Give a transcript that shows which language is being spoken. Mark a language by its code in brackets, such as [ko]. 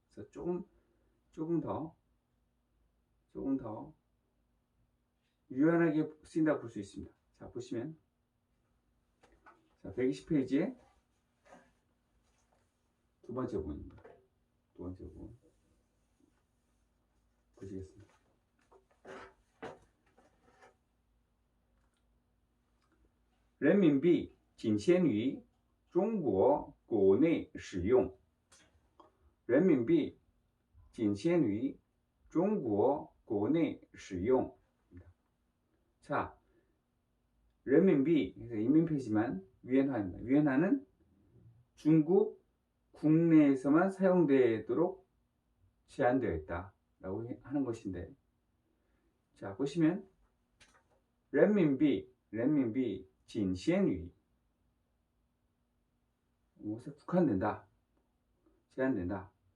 [ko] 그래서 조금 더 유연하게 쓰인다고 볼 수 있습니다. 자, 보시면 120페이지에 두 번째 부분입니다. 두 번째 부분 보시겠습니다. [zh] 人民币仅限于中国国内使用. 人民币仅限于中国国内使用. [ko] 자, 人民币, 인민폐지만 위엔화입니다. 위엔화는 중국 국내에서만 사용되도록 제한되어 있다라고 하는 것인데, 자 보시면 [zh] 人民币仅限于 [ko] 무엇에 국한된다, 제한된다.